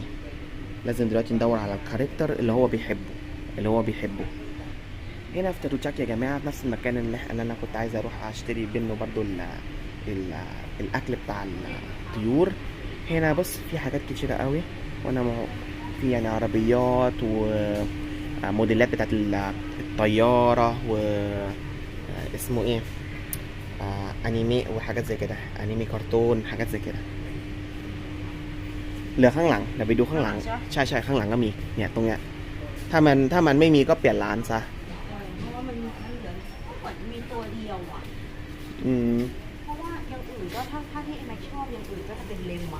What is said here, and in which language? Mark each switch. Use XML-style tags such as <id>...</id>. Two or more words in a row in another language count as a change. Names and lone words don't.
<ar>لازم دلوقتي ندور على الكاركتر اللي هو بيحبه هنا في تروتشاك يا جماعه، في نفس المكان اللي انا كنت عايز اروح اشتري منه برضو ال الاكل بتاع الطيور. هنا بص في حاجات كتيره قوي، في يعني عربيات وموديلات بتاعت الطياره، و اسمه ايه، انيمي وحاجات زي كده، انيمي كرتون حاجات زي كده.</ar> <th>เหลือข้างหลังเดี๋ยวไปดูข้างหลังใช่ข้างหลังก็มีเนี่ยตรงเนี้ยถ้ามันไม่มีก็เปลี่ยนร้านซะ เพราะว่ามันเหลือเหมือนมีตัวเดียวอ่ะ อืม เพราะว่าอย่างอื่นก็ถ้าที่แม็กชอบอย่างอื่นก็จะเป็นเลมอ่ะ</th>